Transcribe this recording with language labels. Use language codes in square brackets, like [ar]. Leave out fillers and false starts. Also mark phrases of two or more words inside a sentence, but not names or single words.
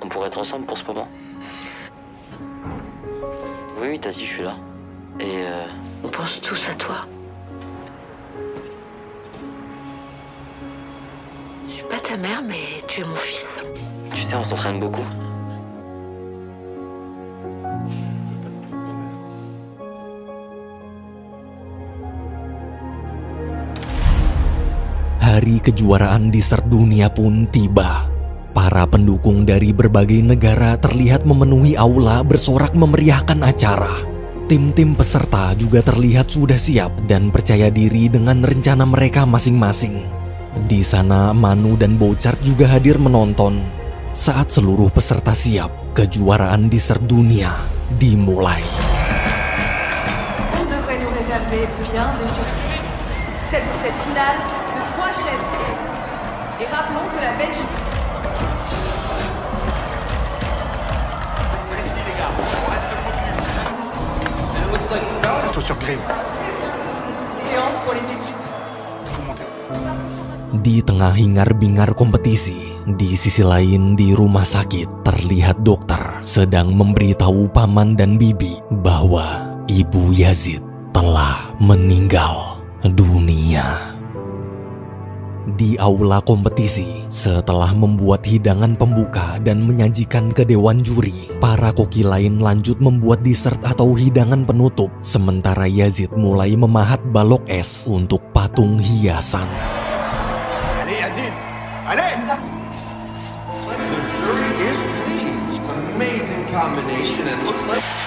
[fr] être ensemble pour ce moment? Oui, t'as dit, je suis là. Et On pense tous à toi. Je suis pas ta mère, mais tu es mon fils. tu sais, on s'entraîne beaucoup. [id] Hari kejuaraan dessert dunia pun tiba. Para pendukung dari berbagai negara terlihat memenuhi aula bersorak memeriahkan acara. Tim-tim peserta juga terlihat sudah siap dan percaya diri dengan rencana mereka masing-masing. Di sana Manu dan Bouchard juga hadir menonton. Saat seluruh peserta siap, kejuaraan dessert dunia dimulai. [fr] On devrait nous réserver bien des surprises. Cette finale de 3 chefs. Et rappelons que la Belgique... Plutôt sur grille. Séance pour les équipes. Di tengah hingar-bingar kompetisi, di sisi lain di rumah sakit terlihat dokter sedang memberitahu paman dan bibi bahwa Ibu Yazid telah meninggal dunia. Di aula kompetisi, setelah membuat hidangan pembuka dan menyajikan ke dewan juri, para koki lain lanjut membuat dessert atau hidangan penutup, sementara Yazid mulai memahat balok es untuk patung hiasan. Allez, Yazid! Allez! [en] The jury is pleased. It's an amazing combination and looks like...